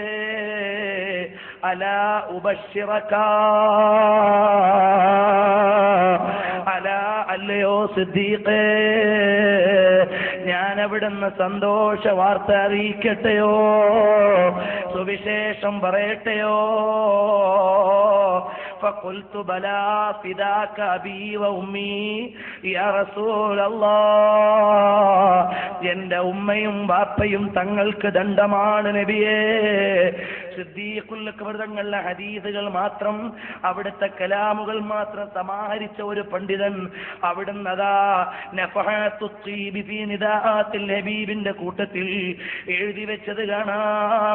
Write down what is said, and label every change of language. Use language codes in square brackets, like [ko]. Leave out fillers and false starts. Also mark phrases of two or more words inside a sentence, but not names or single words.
[ar] ألا أبشرك, [ml] അലാ, അല്ലയോ സിദ്ദീഖേ, ഞാൻ അവിടുന്ന് സന്തോഷ വാർത്ത അറിയിക്കട്ടെയോ, സുവിശേഷം പറയട്ടെയോ? [ar] فقلت بلى فداك أبي وأمي يا رسول الله. [ml] എന്റെ ഉമ്മയും ബാപ്പയും തങ്ങൾക്ക് ദണ്ഡമാണ് നബിയേ. സിദ്ദീഖുൽ അക്ബർ തങ്ങളുടെ ഹദീസുകൾ മാത്രം, അവിടുത്തെ കലാമുകൾ മാത്രം സമാഹരിച്ച ഒരു പണ്ഡിതൻ അവിടുന്ന് അതാ നഫഹത്തുൽ ത്വീബി ഫീ നിദാഅത്തിൽ ഹബീബിന്റെ കൂട്ടത്തിൽ എഴുതി വെച്ചത് കാണാം.